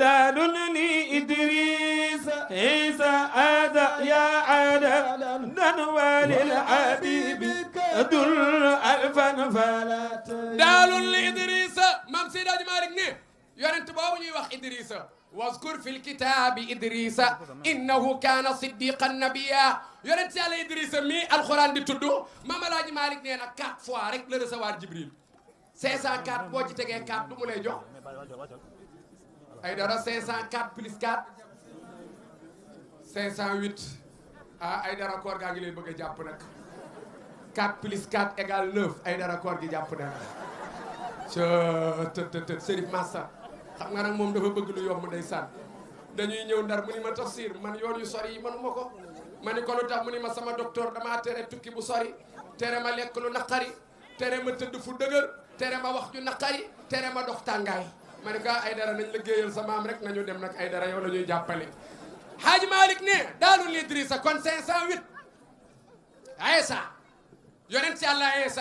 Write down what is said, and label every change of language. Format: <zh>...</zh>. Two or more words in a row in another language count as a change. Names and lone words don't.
<wo>daalul li Idrissa isa ada ya ada dan walil habibi dul alfan falat daalul li Idrissa Maam Seydi Alaaji Malick ne yonent boobu ñuy wax Idrissa</wo> <ar>واذكر في الكتاب إدريس إنه كان صديقا نبيا</ar> <wo>yonent Yàlla Idrissa mi alxuraan di tudd Maam Alaaji Malick nee na 4 fois rek la recevoir Jibril 504 boo ci tegee 4 du mu lay jox ay dara 504 plus 4 508 ah ay dara koor gaa ngi lay bëgg a jàpp nag 4 plus 4 égale 9 ay dara koor gi jàpp na të Serif Massa xam nga nag moom dafa bëgg lu yomb ndeysaan dañuy ñëw ndar mu ni ma tafsir man yoon yu sori yi mënuma ko ma ni ko lu tax mu ni ma sama docteur damaa tere tukki bu sori tere ma lekk lu naqari tere ma tëdd fu dëgër tere ma wax ju naqari tere ma dox tàngaay ma ni ko ay dara nañ liggéeyal sa maam rek nañu dem nag ay dara yow la ñuy jàppale Haaji Malick ne daalul Idrissa kon 508 Aïssa yonent Yàlla Aïssa</wo>